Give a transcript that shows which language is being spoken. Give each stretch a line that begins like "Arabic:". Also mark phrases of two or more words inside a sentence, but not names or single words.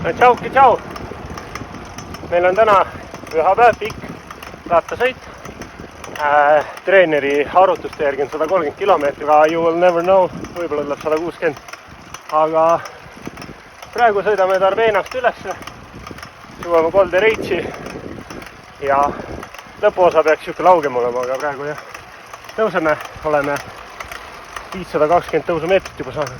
Estonian: Tšau! Meil on täna pühapäev, pikk rattasõit. Treeneri arvutuste järgi on 130 kilomeetrit, aga
English: you will never know,
Estonian: võib-olla tuleb 160. Aga praegu sõidame Tarbeenast ülesse, jõuame Golden Reitsi ja lõpuosa peaks siuke laugem olema, aga praegu jah, tõuseme, oleme 520 tõusumeetrit juba saanud.